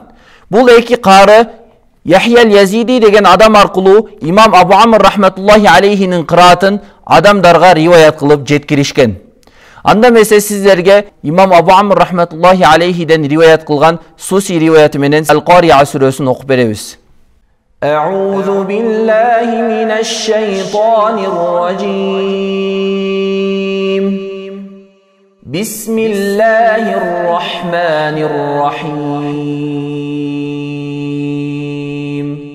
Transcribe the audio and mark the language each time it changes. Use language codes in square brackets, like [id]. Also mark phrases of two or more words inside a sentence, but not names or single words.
[ky] Бул эки кары Яхья аль-Язиди деген адам аркылуу имам Абу Амр рахметуллахи алейхинин кыраатын адамдарга риваят кылып жеткиришкен. Анда месе сиздерге имам Абу Амр рахметуллахи алейхиден риваят кылган Суси риваяты менен Ал-Кария сүрөсүн окуп беребиз. [ar] أعوذ بالله من الشيطان الرجيم بسم الله الرحمن الرحيم